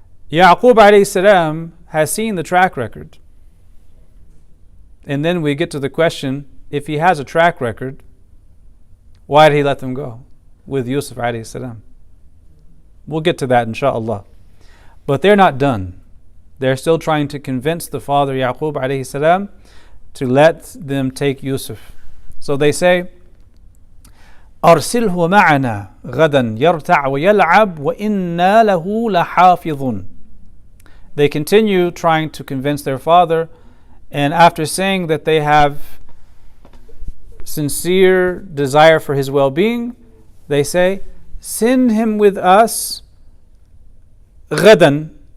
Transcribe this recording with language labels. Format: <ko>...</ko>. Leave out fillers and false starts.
<en>Yaqub alayhi salam has seen the track record. And then we get to the question, if he has a track record, why did he let them go with Yusuf alayhi salam? We'll get to that inshaAllah. But they're not done. They're still trying to convince the father Yaqub alayhi salam to let them take Yusuf. So they say,</en> <ar>أرسله معنا غدا يرتع ويلعب وإنا له لحافظون.</ar> <en>They continue trying to convince their father, and after saying that they have sincere desire for his well-being, they say, send him with us غدا.</en>